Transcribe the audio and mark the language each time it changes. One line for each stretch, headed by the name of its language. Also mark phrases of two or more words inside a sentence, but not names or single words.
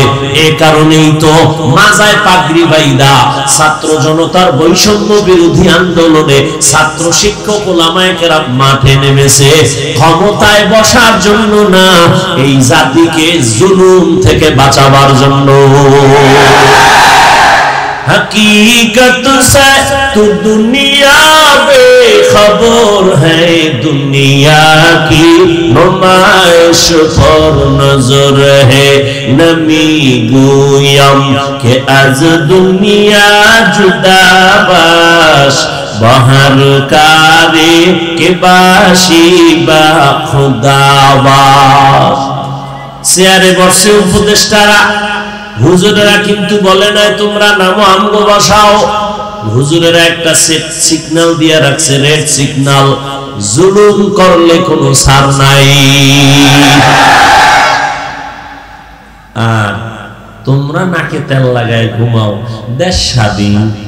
Bangla: এ কারণেই তো মাজায় পাগড়ি বাইদা ছাত্র জনতার বৈষম্য বিরোধী আন্দোলনে ছাত্র শিক্ষক উলামায়ে কেরাম মাঠে নেমেছে, ক্ষমতায় বসার জন্য না, এই জাতিকে জুলুম থেকে বাঁচাবার জন্য।
Urdu: حقیقت سے تو دنیا بےخبر ہے، دنیا کی نمائش پر نظر ہے,
Persian: نمی‌گویم که از دنیا جدا باش به هر کاری که باشی با خدا باش.
Bangla: চেয়ারে বসে উপদেষ্টারা, হুজুরেরা কিন্তু বলে নাই তোমরা নামো আমগো বসাও। হুজুরেরা একটা সিগন্যাল দিয়ে রাখছে, রেড সিগন্যাল, জুলুম করলে কোনো ছাড় নাই। আর তোমরা নাকে তেল লাগায় ঘুমাও, দেশ স্বাধীন।